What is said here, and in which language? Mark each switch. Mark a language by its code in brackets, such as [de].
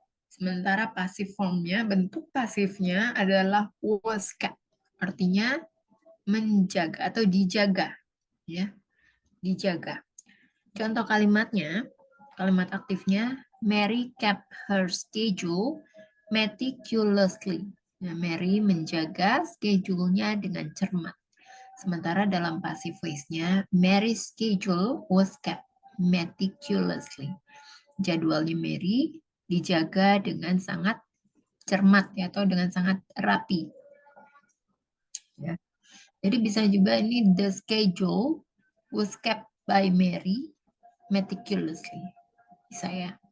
[id] Sementara passive formnya bentuk pasifnya adalah [en] was kept, [id] artinya menjaga atau dijaga ya, dijaga. Contoh kalimatnya, kalimat aktifnya, [en] Mary kept her schedule meticulously. [id] Nah, Mary menjaga schedule-nya dengan cermat. Sementara dalam passive voice-nya, [en] Mary's schedule was kept meticulously. [id] Jadwalnya Mary dijaga dengan sangat cermat ya, atau dengan sangat rapi. Ya. Jadi bisa juga ini [en] the schedule was kept by Mary meticulously. [id] Bisa ya.